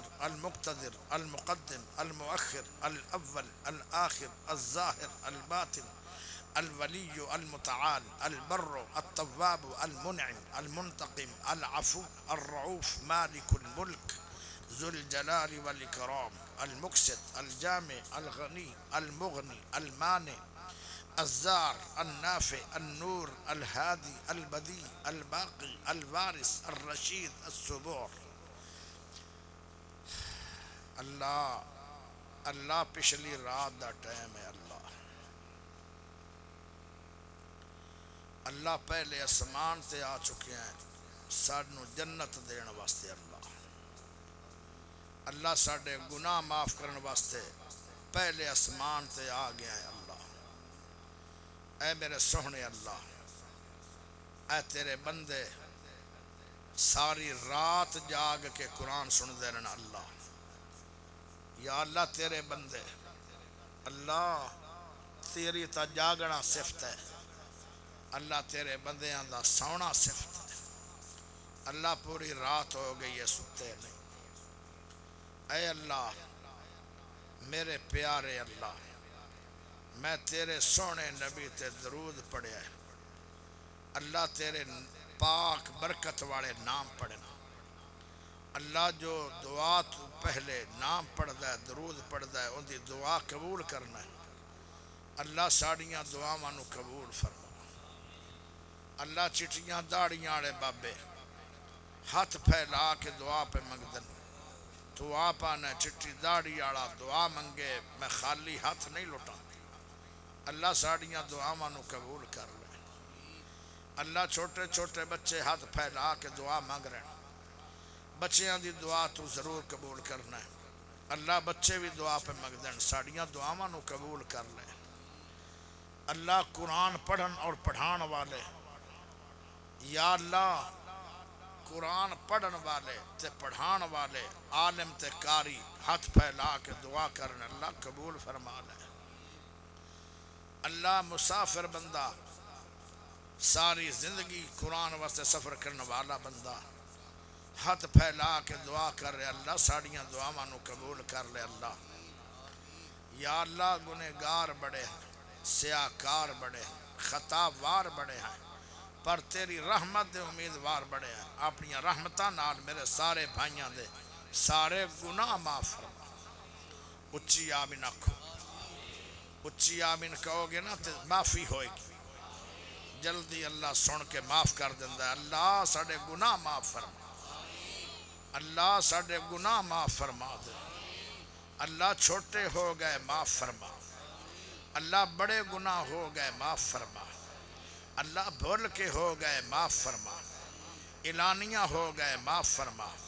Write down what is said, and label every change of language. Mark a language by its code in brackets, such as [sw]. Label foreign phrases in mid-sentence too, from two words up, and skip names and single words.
[ar] المقتدر المقدم المؤخر الأول الآخر الظاهر الباطن الولي المتعال البر التواب المنعم المنتقم العفو الرؤوف مالك الملك ذو الجلال والإكرام المقسط الجامع الغني المغني المانع الزار النافع النور الهادي البديع الباقي الوارث الرشيد الصبور [pa] اللہ پچھلی رات دا ٹائم ہے اللہ پہلے اسمان تے آ چکے ہیں سانو جنت دین واسطے اللہ ساڈے گناہ معاف کرن واسطے پہلے اسمان تے آ گیا ہے اے میرے سوہنے اے تیرے بندے ساری رات جاگ کے قرآن سن دے رہنا یا اللہ تیرے بندے تیری تا جاگنا صفت ہے اللہ تیرے بندیاں دا سونا صفت ہے پوری رات ہو گئی ہے ستے نہیں اے اللہ میرے پیارے میں تیرے سونے نبی تے درود پڑھیا ہے تیرے پاک برکت والے نام پڑھنا جو دعا تو پہلے نام پڑھدا ہے درود پڑھدا ہے ان دی دعا قبول کرنا ہے ساڑیاں دعاواں نو قبول فرما چٹیاں داڑیاں والے بابے ہاتھ پھیلا کے دعا پہ منگدن تو آپ آنا چٹی داڑی والا دعا منگے میں خالی ہاتھ نہیں لٹا ساڑیاں دعاواں نو قبول کر لے چھوٹے چھوٹے بچے ہاتھ پھیلا کے دعا مانگ رہے ہیں بچیاں دی دعا تو ضرور قبول کرنا ہے بچے بھی دعا پہ مگدن ساڑیاں دعاواں نو قبول کر لے قرآن پڑھن اور پڑھان والے یا اللہ قرآن پڑھن والے تے پڑھان والے عالم تے قاری ہاتھ پھیلا کے دعا کرن قبول فرما لے مسافر بندہ ساری زندگی قرآن واسطے سفر کرنے والا بندہ ہاتھ پھیلا کے دعا کر رہے ساڑیاں دعاواں نو قبول کر لے یا اللہ گنہگار بڑے ہیں سیاکار بڑے ہیں خطا وار بڑے ہیں پر تیری رحمت دے امیدوار بڑے ہیں اپنی رحمتاں نال میرے سارے بھائیاں دے سارے گناہ معاف فرما اچھی آمین آکھو اچھی آمین کہو گے نا تو معافی ہوئے گی جلدی اللہ سن کے معاف کر دیندہ ہے ساڑے گناہ معاف فرما ساڑے گناہ معاف فرما دے چھوٹے ہو گئے معاف فرما بڑے گناہ ہو گئے معاف فرما بھول کے ہو گئے معاف فرما اعلانیہ ہو گئے معاف فرما